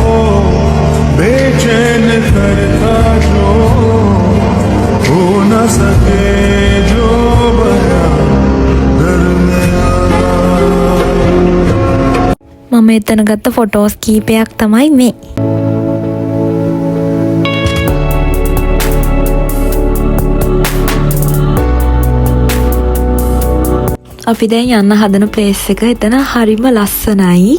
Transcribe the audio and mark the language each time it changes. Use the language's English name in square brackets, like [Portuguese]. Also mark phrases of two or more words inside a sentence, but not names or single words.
[Hindi] बेचैन करता जो हो न सके जो बना दरमियान. [Sinhala] මම එතන ගත්ත ෆොටෝස් කීපයක් තමයි මේ. අපි දැන් යන්න හදන ප්ලේස් එක එතන හරිම ලස්සනයි.